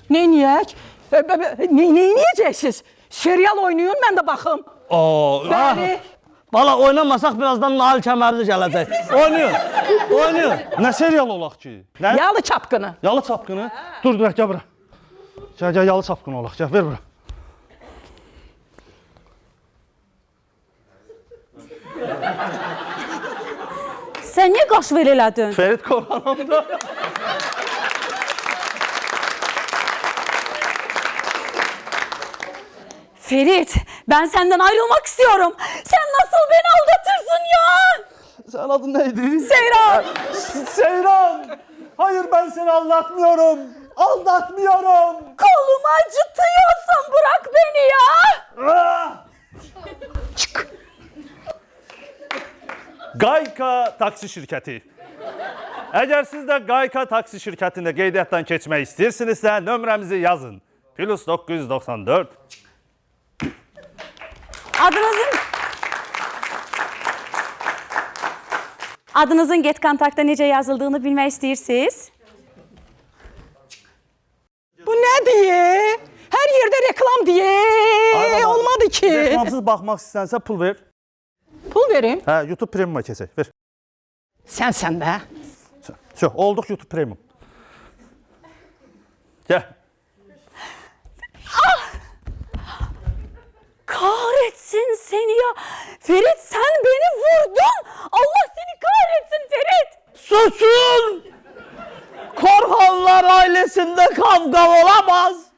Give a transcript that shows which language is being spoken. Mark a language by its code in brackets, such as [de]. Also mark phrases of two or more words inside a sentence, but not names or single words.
[az] Neyniyək? Neyniyəcəksiniz? [tr] Serial oynayın, ben de bakım. [az] Bəli. Valla oynamasak birazdan Nahal Kəmərli gələcək. Oynayın, oynayın. Ne serial olaq ki? Ne? Yalı çapkını. Yalı Çapkını. Dur, gel bura. Gel, Yalı Çapkını olaq. Gel, ver bura. Sən niyə qaş ver elədin? Ferit Korhan'da. [tr] Ferit, ben senden ayrılmak istiyorum. Sen nasıl beni aldatırsın ya? Sen adın neydi? Seyran! Seyran! Hayır, ben seni aldatmıyorum. Aldatmıyorum. Kolumu acıtıyorsun, bırak beni ya! [az] Gayka taksi şirkəti. Əgər siz də Gayka taksi şirkətində qeydiyyatdan keçmək istəyirsinizsə, nömrəmizi yazın. Plus 994. Adınızın Get Kontaktda necə yazıldığını bilmək istəyirsiniz? [tr] Bu ne diye? Her yerde reklam diye. Olmadı ki. [az] Reklamsız baxmaq istənsə pul ver. Pul vereyim. Hə, YouTube Premium'a keçək. Ver. Sen be. Çox, olduq YouTube Premium. Gəl. [tr] Kahretsin seni ya! Ferit, sen beni vurdun! Allah seni kahretsin Ferit! Susun! Korhanlar ailesinde kavga olamaz.